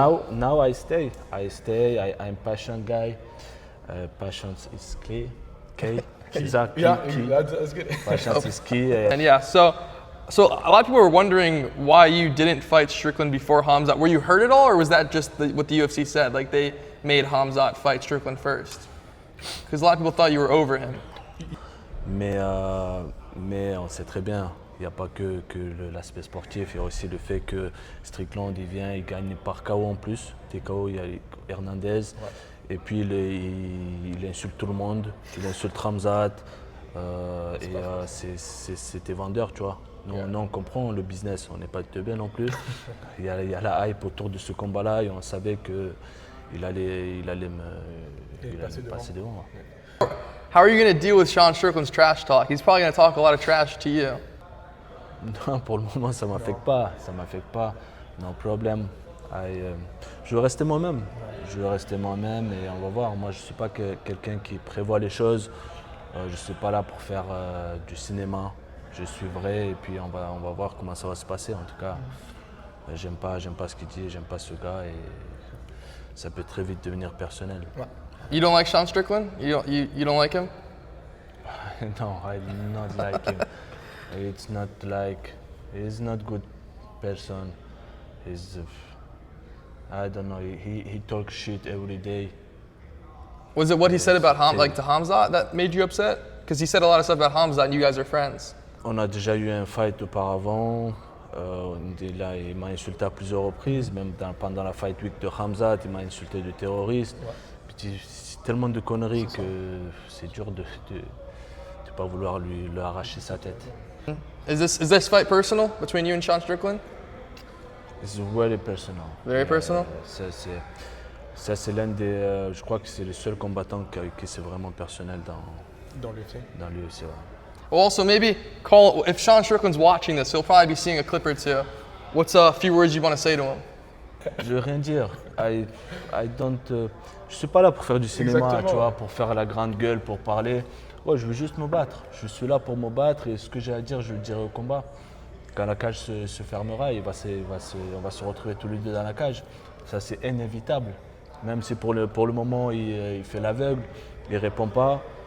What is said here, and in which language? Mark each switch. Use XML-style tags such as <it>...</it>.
<en>Now I stay. I'm passion guy. Patience is key. Exactly. Yeah, key. that's good. Patience is key. and yeah, so a lot of people were wondering why you didn't fight Strickland before Hamzat. Were you hurt at all, or was that just what the UFC said? Like they made Hamzat fight Strickland first? Because a lot of people thought you were over him.</en> <fr>Mais on sait très bien, il n'y a pas que l'aspect sportif, il y a aussi le fait que Strickland, il vient, il gagne par KO en plus. Des KO, il y a Hernandez, et puis il insulte tout le monde, il insulte Hamzat, Et c'était vendeur, tu vois. Nous, on comprend le business, on n'est pas teubés non plus. Il y a la hype autour de ce combat-là et on savait qu'il allait me passer devant.</fr> <en>How are you going to deal with Sean Strickland's trash talk? He's probably going to talk a lot of trash to you.</en> <fr>Non, pour le moment, ça ne m'affecte pas. Ça m'affecte pas.</fr> <en>No problème.</en> <fr>Je veux rester moi-même. Je veux rester moi-même et on va voir. Moi, je ne suis pas quelqu'un qui prévoit les choses. Je ne suis pas là pour faire du cinéma. Je suis vrai et puis on va voir comment ça va se passer. En tout cas, j'aime pas ce qu'il dit, j'aime pas ce gars et ça peut très vite devenir personnel.</fr> <en>You don't like Sean Strickland? You don't like him? No, I do not like him. It's not like he's not good person. He's I don't know. He talks shit every day. Was it what he said about to Hamzat that made you upset? Because he said a lot of stuff about Hamzat and you guys are friends.</en> <fr>On a déjà eu un fight auparavant. Il m'a insulté à plusieurs reprises, même pendant la fight week de Hamzat, il m'a insulté de terroriste. C'est tellement de conneries que c'est dur de pas vouloir lui arracher sa tête.</fr> <en>Is this fight personal between you and Sean Strickland? It's very personal. Very personal?</en> <fr>Ça c'est l'un des. Je crois que c'est le seul combattant qui c'est vraiment personnel Dans l'UFC. dans l'UFC. Ouais.</fr> <en>Well, also maybe call if Sean Strickland's watching this, he'll probably be seeing a clip or two. What's a few words you want to say to him?</en> <fr>Je veux rien dire.</fr> <en>I don't.</en> <fr>Je suis pas là pour faire du cinéma, Exactement. tu vois, pour faire la grande gueule, pour parler. Ouais, je veux juste me battre. Je suis là pour me battre et ce que j'ai à dire, je le dirai au combat. Quand la cage se fermera, on va se retrouver tous les deux dans la cage. Ça, c'est inévitable. Même si pour le moment, il fait l'aveugle, il répond pas.</fr>